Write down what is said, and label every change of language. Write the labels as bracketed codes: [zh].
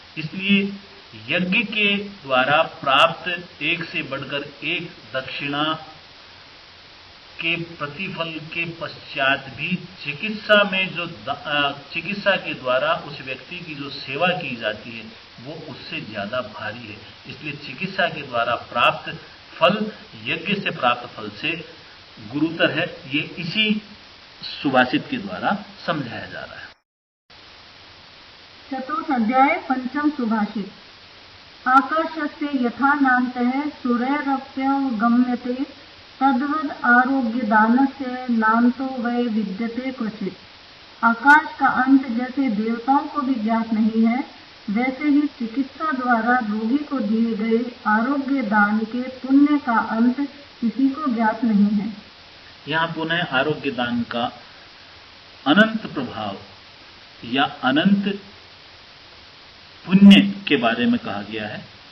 [hi] इसलिए यज्ञ के द्वारा प्राप्त एक से बढ़कर एक दक्षिणा के प्रतिफल के पश्चात भी चिकित्सा में जो चिकित्सा के द्वारा उस व्यक्ति की जो सेवा की जाती है वो उससे ज्यादा भारी है। इसलिए चिकित्सा के द्वारा प्राप्त फल यज्ञ से प्राप्त फल से गुरुतर है। ये इसी सुभाषित के द्वारा समझाया जा रहा है। चतुर्थ अध्याय पंचम सुभाषित। [sa] आकाशस्य यथा नान्तः सूर्यरप्यवगम्यते तद्वद आरोग्य दानस्य नान्तो वै विद्यते क्वचित। [hi] आकाश का अंत जैसे देवताओं को भी ज्ञात नहीं है, वैसे ही चिकित्सा द्वारा रोगी को दिए गए आरोग्य दान के पुण्य का अंत किसी को ज्ञात नहीं है। यहाँ पुनः आरोग्य दान का अनंत प्रभाव या अनंत पुण्य के बारे में कहा गया है।